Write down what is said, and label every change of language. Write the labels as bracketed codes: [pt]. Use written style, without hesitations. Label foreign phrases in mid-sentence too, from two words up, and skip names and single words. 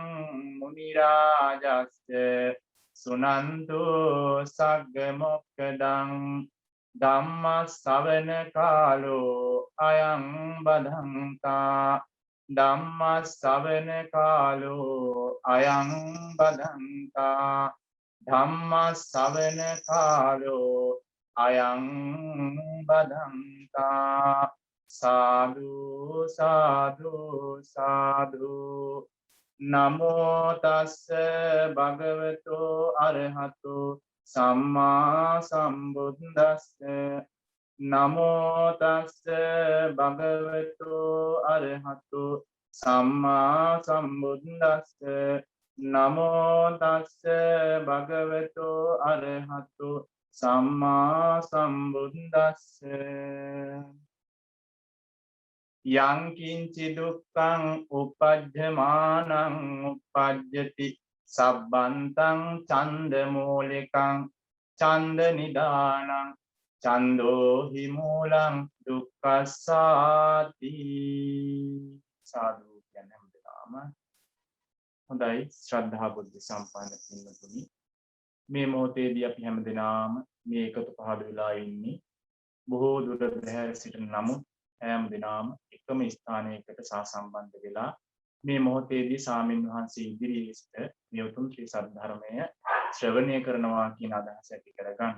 [pi] මුනි රාජස්ස සුනන්තු සග්ග මොක්ඛදං ධම්ම ශ්‍රවණ කාලෝ අයං බදන්තා ධම්ම ශ්‍රවණ කාලෝ අයං බදන්තා ධම්ම ශ්‍රවණ කාලෝ අයං බදන්තා. [si] සාදු සාදු සාදු. [pi] නමෝ තස්ස භගවතෝ අරහතෝ සම්මා සම්බුද්දස්ස. නමෝ තස්ස භගවතෝ අරහතෝ සම්මා සම්බුද්දස්ස. නමෝ තස්ස භගවතෝ අරහතෝ සම්මා සම්බුද්දස්ස. යං කිංචි දුක්ඛං උපජ්ජමානං උපජ්ජති සබ්බන්තං ඡන්ද මූලිකං ඡන්ද නිදානං ඡන්தோ හි මූලං දුක්ඛස්සාති. [si] සාදු කියන හැමදාම. හොඳයි ශ්‍රද්ධා බුද්ධ සම්පන්න පින්වතුනි, මේ මොහොතේදී අපි හැමදෙනාම මේ එකතු පහළ වෙලා ඉන්නේ බොහෝ දුර බැහැර සිටින නමුත් හැම දිනම එකම ස්ථානයකට සහසම්බන්ධ වෙලා මේ මොහොතේදී සාමින් වහන්සේ ඉදිරියේ සිට මේ උතුම් ශ්‍රී සද්ධර්මය ශ්‍රවණය කරනවා කියන අදහස ඇති කරගන්න.